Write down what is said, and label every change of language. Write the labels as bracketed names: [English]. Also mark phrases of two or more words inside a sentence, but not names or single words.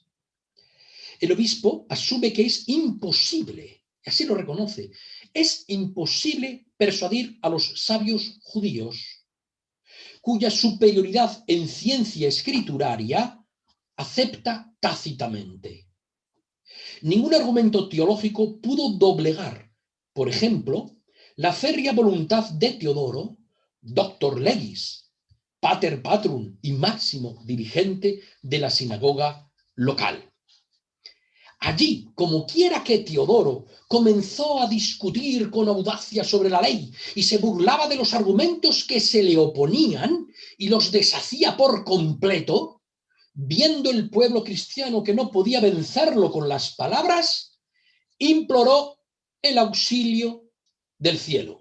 [Spanish] El obispo asume que es imposible, así lo reconoce, es imposible persuadir a los sabios judíos, cuya superioridad en ciencia escrituraria acepta tácitamente. Ningún argumento teológico pudo doblegar, por ejemplo, la férrea voluntad de Teodoro, [Latin] doctor legis, pater patrum [Spanish] y máximo dirigente de la sinagoga local. Allí, como quiera que Teodoro comenzó a discutir con audacia sobre la ley y se burlaba de los argumentos que se le oponían y los deshacía por completo, viendo el pueblo cristiano que no podía vencerlo con las palabras, imploró el auxilio del cielo.